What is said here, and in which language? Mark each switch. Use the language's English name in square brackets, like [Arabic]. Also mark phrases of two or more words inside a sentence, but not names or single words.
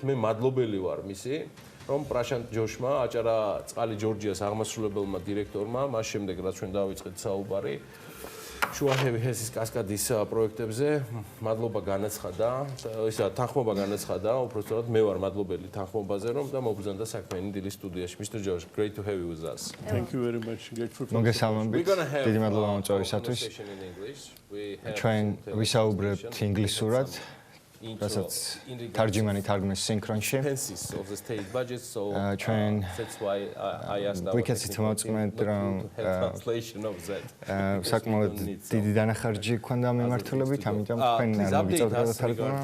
[Georgian] მე მადლობელი ვარ მისი, რომ პრაშანტ ჯოშმა აჭარა წყალი ჯორჯიას აღმასრულებელმა დირექტორმა, მას შემდეგ რაც ჩვენ დავიწყეთ საუბარი შუახევი ჰესის კასკადის პროექტებზე, მადლობა განაცხადა, ისა თანხმობა განაცხადა, უბრალოდ მე ვარ მადლობელი თანხმობაზე, რომ და მოგბრძანდა საქმიანი დილის სტუდიაში. [English] Mr. Josh, great to have you with us. Thank you very much. [Georgian] მოგესალმებით. დიდი მადლობა მოწვევისათვის. ჩვენ ვისაუბრებთ ინგლისურად. რასაც თარჯიმანი თარგმნეს სინქრონში. ჩვენ ვიქეცით მოწმეთ, რომ საკმაოდ დიდი დანახარჯი გვქონდა მიმართულებით, ამიტომ თქვენ მოგიწევთ გადათარგმნა.